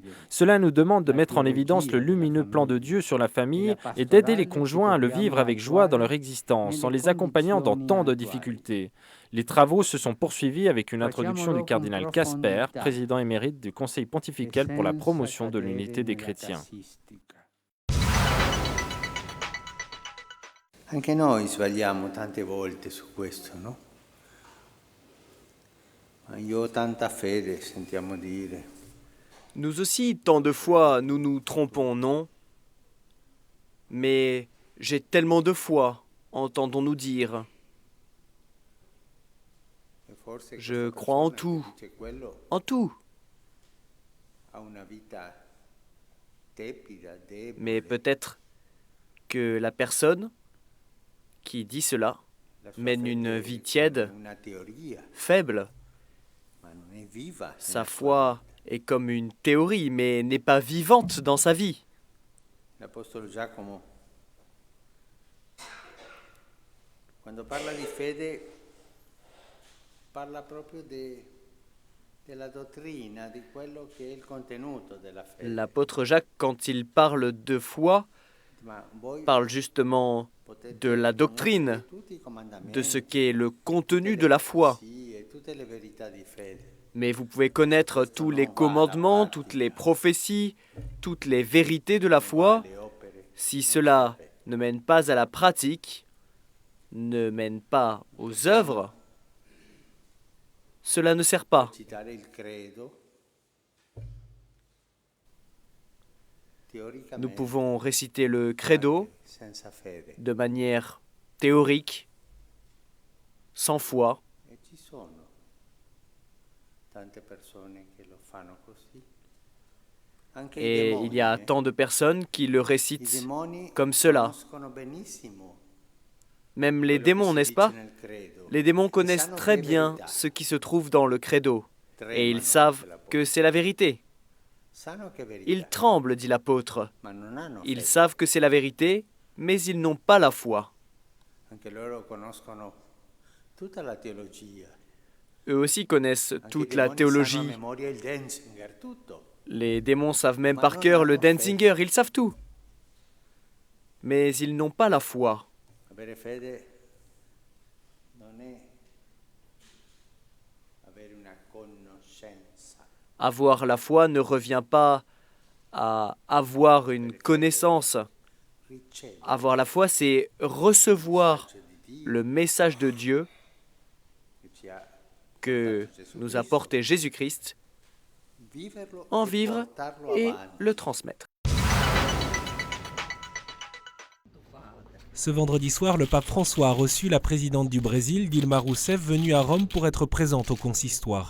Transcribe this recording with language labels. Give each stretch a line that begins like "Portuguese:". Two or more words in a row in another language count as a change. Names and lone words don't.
French: Cela nous demande de mettre en évidence le lumineux plan de Dieu sur la famille et d'aider les conjoints à le vivre avec joie dans leur existence, en les accompagnant dans tant de difficultés. Les travaux se sont poursuivis avec une introduction du cardinal Casper, président émérite du Conseil pontifical pour la promotion de l'unité des chrétiens.
Italian: Anche noi sbagliamo tante volte su questo, no? Ma io ho tanta fede, sentiamo dire.
French: Nous aussi, tant de fois, nous nous trompons, non? Mais j'ai tellement de foi, entendons-nous dire.
Italian: E forse
French: Je
Italian: questa
French: crois en
Italian: persona che
French: tout,
Italian: dice quello
French: en tout.
Italian: ha una vita tepida,
French: Mais
Italian: debole.
French: peut-être que la personne qui dit cela
Italian: La sua
French: mène
Italian: fede
French: une
Italian: è
French: vie tiède,
Italian: una teoria,
French: faible.
Italian: ma non è viva.
French: Sa
Italian: nella sua
French: foi est comme une théorie, mais n'est pas vivante dans sa vie.
Italian: vita. L'Apostolo Giacomo, quando parla di fede, parla proprio della dottrina, di quello che è il contenuto della fede.
French: L'apôtre Jacques, quand il parle de foi,
Italian: Ma voi
French: parle justement
Italian: potete
French: de la doctrine,
Italian: conoscere tutti i comandamenti,
French: de ce qu'est le contenu
Italian: tutte
French: de
Italian: le
French: la foi.
Italian: profezie, tutte le verità di fede.
French: Mais vous pouvez connaître tous les commandements, toutes les prophéties, toutes les vérités de la foi.
Italian: Le opere
French: Si cela ne mène pas à la pratique, ne mène pas aux œuvres, cela ne sert pas.
Italian: Citare il credo,
French: Nous
Italian: teoricamente,
French: pouvons réciter le credo
Italian: senza fede.
French: de manière théorique, sans foi,
Italian: E ci sono tante persone che lo fanno così. Anche
French: et il y a tant de personnes qui le
Italian: i
French: récitent
Italian: demoni
French: comme cela.
Italian: conoscono benissimo
French: Même les
Italian: quello che
French: démons,
Italian: si
French: n'est-ce
Italian: dice
French: pas?
Italian: nel credo.
French: Les démons
Italian: E
French: connaissent
Italian: sanno
French: très
Italian: che è
French: bien
Italian: verità.
French: ce qui se trouve dans le credo, et
Italian: Tremano,
French: ils savent
Italian: dice l'apostolo.
French: que c'est la vérité.
Italian: Sanno che è verità,
French: Ils tremblent, dit l'apôtre.
Italian: ma non hanno
French: Ils
Italian: fede.
French: savent que c'est la vérité, mais ils n'ont pas la foi.
Italian: Anche loro conoscono tutta la teologia.
French: Eux aussi connaissent
Italian: Anche
French: toute
Italian: i
French: la
Italian: demoni sanno a
French: théologie.
Italian: memoria il Denzinger, tutto.
French: Les démons savent même par cœur le Denzinger, ils savent tout. Mais ils n'ont pas la foi.
Italian: Avere fede non è avere una conoscenza,
French: Avoir la foi ne revient pas à avoir une connaissance.
Italian: ricevere
French: Avoir la foi, c'est recevoir
Italian: di Dio
French: le message de Dieu
Italian: che ci ha
French: que nous a porté Jésus-Christ,
Italian: viverlo
French: en
Italian: e
French: vivre
Italian: portarlo
French: et
Italian: avanti.
French: le transmettre. Ce vendredi soir, le pape François a reçu la présidente du Brésil, Dilma Rousseff, venue à Rome pour être présente au consistoire.